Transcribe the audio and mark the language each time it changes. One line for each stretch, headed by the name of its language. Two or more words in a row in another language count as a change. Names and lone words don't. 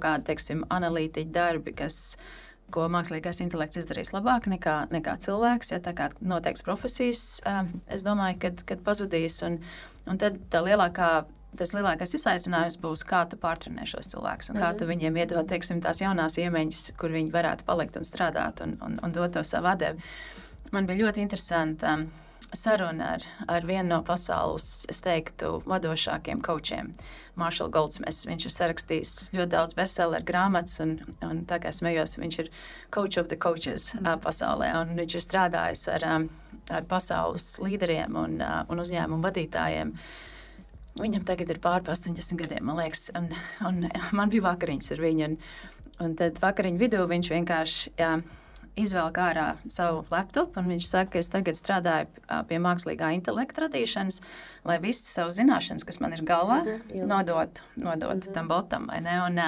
Latvian: kādi, teiksim, analītiķi darbi, ko mākslīgais intelekts izdarīs labāk nekā cilvēks, ja tā kā noteikts profesijas, es domāju, kad pazudīs, un tad tas lielākais izaicinājums būs, kā tu pārtrenē šos cilvēkus, un kā tu viņiem iedod, teiksim, tās jaunās iemaņas, kur viņi varētu palikt un strādāt, un dot to savu atdevi. Man bija ļoti interesanta saruna ar vienu no pasaules, es teiktu, vadošākiem coachiem, Marshall Goldsmiths. Viņš ir sarakstījis ļoti daudz bestseller grāmatas, un tā kā smējos, viņš ir
English: coach of the coaches
Latvian: pasaulē, un viņš ir strādājis ar pasaules līderiem un uzņēmumu vadītājiem. Viņam tagad ir pār 80 gadiem, man liekas, un man bija vakariņas ar viņu, un tad vakariņu vidū viņš vienkārši izvēlk ārā savu laptopu, un viņš saka, ka es tagad strādāju pie mākslīgā intelekta radīšanas, lai visas savas zināšanas, kas man ir galvā, nodot tam botam, vai ne?